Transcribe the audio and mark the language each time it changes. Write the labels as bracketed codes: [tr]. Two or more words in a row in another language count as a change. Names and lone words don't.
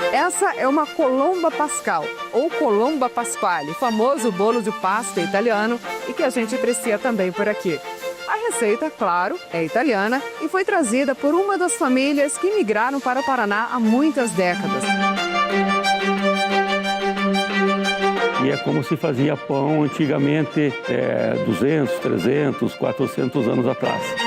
[pt] Essa é uma colomba pascal, ou [it] colomba pasquale, [pt] famoso bolo de pasta italiano e que a gente aprecia também por aqui. A receita, claro, é italiana e foi trazida por uma das famílias que migraram para o Paraná há muitas décadas. E é como se fazia pão antigamente, 200, 300, 400 anos atrás.